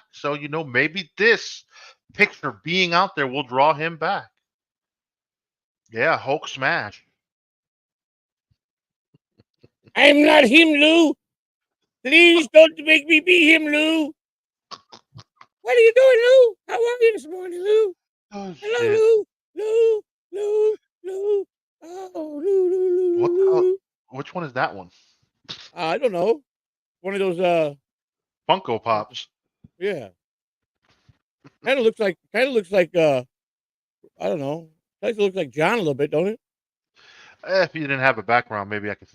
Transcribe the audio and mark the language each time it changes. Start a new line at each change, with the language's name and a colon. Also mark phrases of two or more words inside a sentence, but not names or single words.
English: So maybe this picture being out there will draw him back. Yeah, Hulk smash. I'm not him, Lou. Please don't make me be him, Lou. What are you doing, Lou? How are you this morning, Lou? Oh Hello, shit! Lou. Lou. Lou. Lou. Oh, Lou, Lou, Lou, What Lou, the hell? Lou. Which one is that one? I don't know. One of those. Funko Pops. Yeah. Kind of looks like. I don't know. Kind of looks like John a little bit, don't it? If you didn't have a background, maybe I could.